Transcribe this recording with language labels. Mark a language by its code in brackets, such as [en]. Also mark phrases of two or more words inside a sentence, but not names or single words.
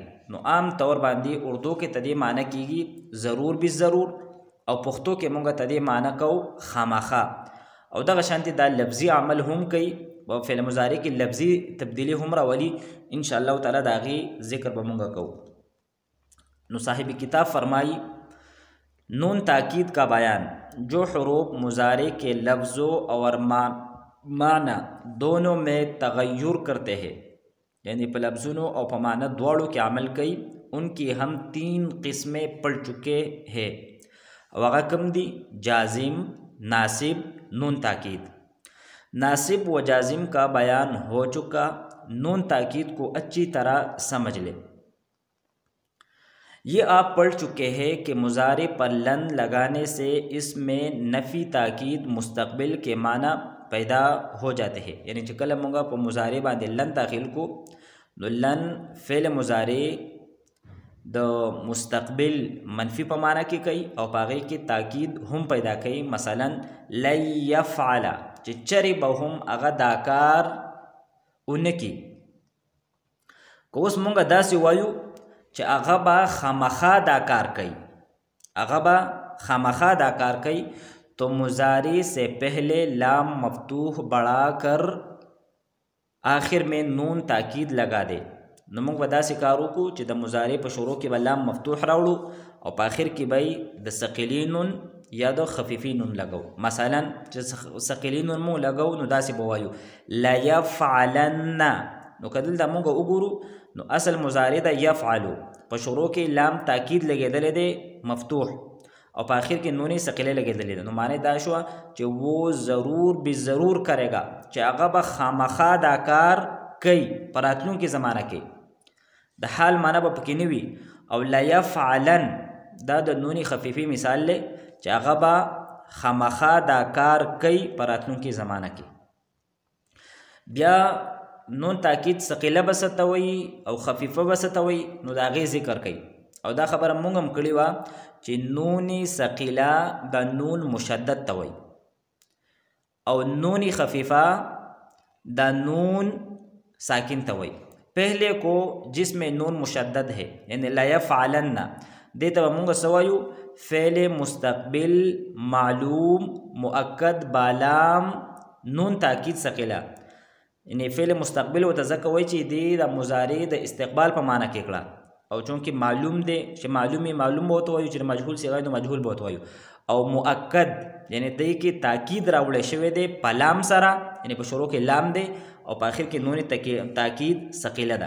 [ps] نو عام طور باندې اردو کې تدې معنی کیږي [ur] ضرور به ضرور [ps] او پښتو کې مونږه تدې معنی کو خامخا او دغه شانتي دا لفظي عمل هم کوي او فعل مضارع کې لفظي تبدیلی هم راولي. [ar] ان شاء الله تعالی [ps] داغي ذکر به مونږه کو. [ur] نو صاحب کتاب فرمائی نون تاکید کا بیان جو حروف مضارع کے لفظوں اور معنی دونوں میں تغیر کرتے ہیں، یعنی [ps] په لفظونو او په معنی دواړو کې عمل کوي، [ur] ان کی ہم 3 قسمیں پڑھ چکے ہیں. [ps] هغه کوم دي؟ جازم، ناصب، نون تاکید. [ur] ناصب و جازم کا بیان ہو چکا، نون تاکید کو اچھی طرح سمجھ لیں. یہ آپ پڑھ چکے ہیں کہ مضارع پر لن لگانے سے اس میں نفی تاکید مستقبل کے معنی پیدا ہو جاتے ہیں. [ps] یعنی چې کله مونږه په مضارع باندې لن داخل کو نو لن فعل مضارع د مستقبل منفی په معنی کې کوي او په هغې کې تاکید هم پیدا کوي. مثلا [ar] لن یفعل [ps] چې چرې به هم هغه دا کار اونکي. که اوس مونږه داسې وایو چې هغه به خامخا دا کار کوي، هغه به خامخا دا کار کوي، [ur] تو مضارع سے پہلے لام مفتوح بڑھا کر آخر میں نون تاکید لگا دے. [ps] نو موږ به داسې کار وکړو چې د مضارع په شروع کې به لام مفتوح راوړو او په آخر کې به د ثقیلي نون یا د خفیفي نون لګو. مثلا چې ثقیلي نون مو لګو نو داسې به وایو لیفعلن. نو که دلته موږ وګورو نو اصل مضارع د یفعلو په شروع کې لام تاکید لګېدلی دی مفتوح او په آخر کې نون ثقيله لګېدلې ده. نو معنی دا شو چې [ur] وہ ضرور به ضرور کرے گا [ps] چې هغه به خامخا دا کار کوي په راتلونکي زمانه کې. د حال معنی به پکې نه وي. او [ar] لا يفعلن [ps] دا د نون خفیفي مثال دی چې هغه به خامخا دا کار کوي په راتلونکي زمانه کې. بیا نون تاکید ثقيله به څه ته وایي او خفیفه به څه ته وایي، نو د هغې ذکر کوي. او دا خبره مونږ هم کړې وه چې نون ثقيله د نون مشدد ته وایي او نون خفیفه د نون ساکن ته وایي. [ur] پہلے کو جس میں نون مشدد ہے یعنی [ar] لا یفعلن [ur] دیتا [ps] به مونږ څه وایو [ar] فعل مستقبل معلوم مؤکد بالام نون تاکید ثقيله. [ps] یعنی فعل مستقبل ورته ځکه وایي چې دی د مضارع د استقبال په معنی کې کړه، او چونکې معلوم دی چې معلوم به ورته وایو، چې مجهول صيغه نو مجهول به ورته وایو. او مؤکد یعنی دی کې تاکید راوړی شوی دی په لام سره، یعنی په شروع کې لام دی او په آخر کې نون تاکید ثقيله ده.